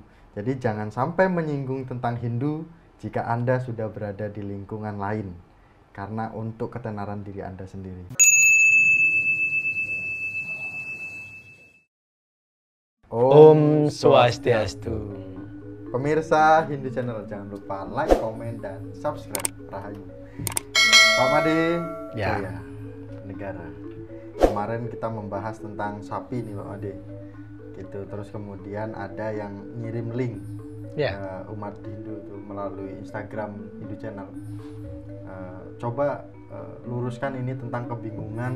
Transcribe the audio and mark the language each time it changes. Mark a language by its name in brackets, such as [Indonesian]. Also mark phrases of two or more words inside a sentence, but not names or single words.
[Indonesian] Jadi jangan sampai menyinggung tentang Hindu jika Anda sudah berada di lingkungan lain, karena untuk ketenaran diri Anda sendiri. Om Swastiastu. Pemirsa Hindu Channel, jangan lupa like, komen, dan subscribe. Rahayu. Pak Made, Ya. Jaya Negara. Kemarin kita membahas tentang sapi nih Pak Made. Gitu. Terus kemudian ada yang ngirim link umat Hindu tuh melalui Instagram Hindu Channel. Coba luruskan ini tentang kebingungan.